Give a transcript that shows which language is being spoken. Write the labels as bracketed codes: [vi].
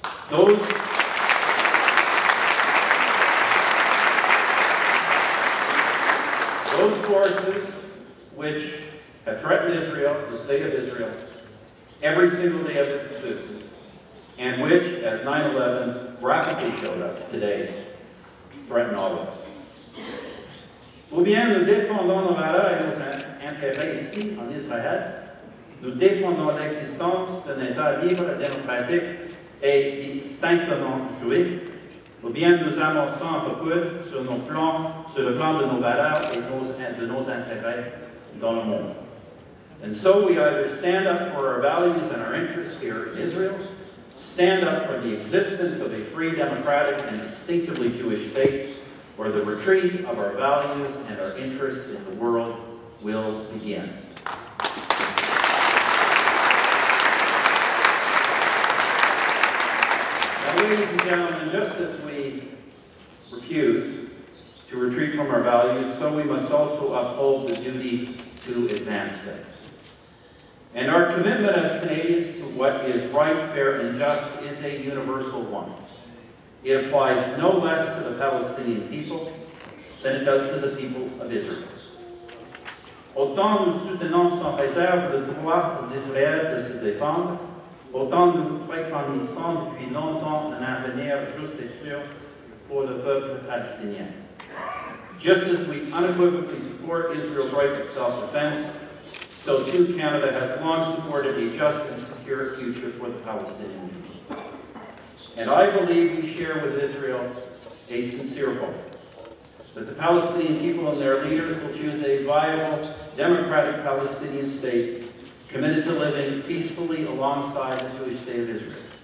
[en] Those forces which have threatened Israel, the state of Israel, every single day of its existence, and which, as 9/11 graphically showed us today, threaten all of us. [fr] Ou bien nous défendons nos valeurs et nos intérêts ici en Israël, nous défendons l'existence d'un État libre, démocratique et distinctement juif, ou bien nous amorçons un recul sur le plan de nos valeurs et de nos intérêts dans le monde. [en] And so we either stand up for our values and our interests here in Israel, stand up for the existence of a free, democratic, and distinctively Jewish state, or the retreat of our values and our interests in the world will begin. Now, ladies and gentlemen, just as we refuse to retreat from our values, so we must also uphold the duty to advance them. And our commitment as Canadians to what is right, fair, and just is a universal one. It applies no less to the Palestinian people than it does to the people of Israel. [fr] Autant nous soutenons sans réserve le droit d'Israël de se défendre, autant nous préconisons depuis longtemps un avenir juste et sûr pour le peuple palestinien. [en] Just as we unequivocally support Israel's right of self-defense, so too Canada has long supported a just and secure future for the Palestinian people. And I believe we share with Israel a sincere hope but the Palestinian people and their leaders will choose a viable, democratic Palestinian state committed to living peacefully alongside the Jewish state of Israel.